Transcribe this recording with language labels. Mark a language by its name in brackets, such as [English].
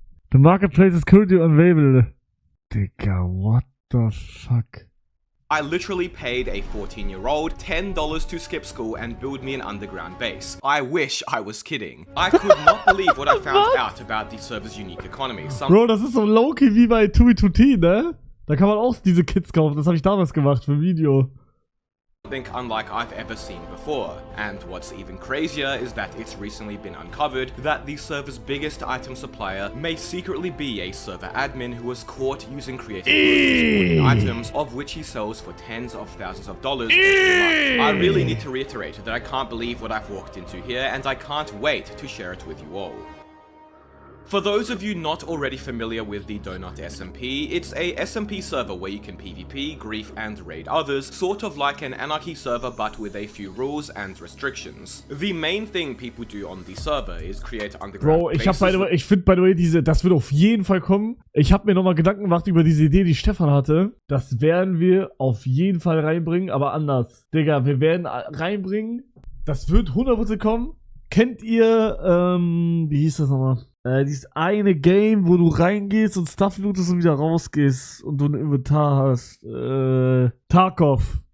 [English] The marketplace is currently unavailable. Digga, what the fuck? I literally paid a 14-year-old $10 to skip school and build me an underground base. I wish I was kidding. I could not believe what I found out about the server's unique economy. [German] Bro, das ist so low-key wie bei 2v2t, ne? Da kann man auch diese Kits kaufen. Das habe ich damals gemacht für ein Video. [English] Something unlike I've ever seen before. And what's even crazier is that it's recently been uncovered that the server's biggest item supplier may secretly be a server admin who was caught using creative items, of which he sells for tens of thousands of dollars every month. I really need to reiterate that I can't believe what I've walked into here, and I can't wait to share it with you all. For those of you not already familiar with the Donut SMP, it's a SMP server where you can PvP, grief, and raid others, sort of like an anarchy server but with a few rules and restrictions. The main thing people do on the server is create underground [German] Bro, ich finde [English] by the way, [German] das wird auf jeden Fall kommen. Ich habe mir nochmal Gedanken gemacht über diese Idee, die Stefan hatte. Das werden wir auf jeden Fall reinbringen, aber anders. Digga, wir werden reinbringen. Das wird 100% kommen. Kennt ihr, wie hieß das nochmal? Dieses eine Game, wo du reingehst und Stuff lootest und wieder rausgehst und du ein Inventar hast. Tarkov.